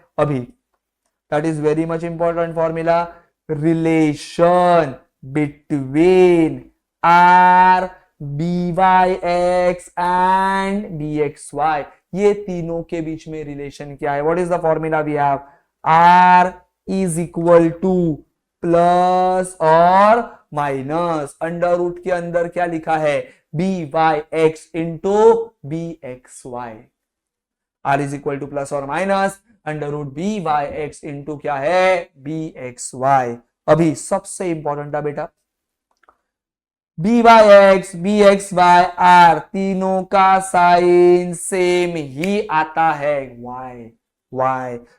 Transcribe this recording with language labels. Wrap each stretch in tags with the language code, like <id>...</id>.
<en>अभी that is very much important formula, relation between r byx and bxy,</en> <hi>ये तीनों के बीच में रिलेशन क्या है?</hi> <en>What is the formula we have? r is equal to plus और minus under root</en> <hi>के अंदर क्या लिखा है?</hi> <en>byx into bxy। r is equal to plus और minus under root B Y X into</en> <hi>क्या है? B x Y. अभी सबसे इंपॉर्टेंट था बेटा, B Y x B x Y are तीनों का साइन सेम ही आता है, वाई वाई।</hi>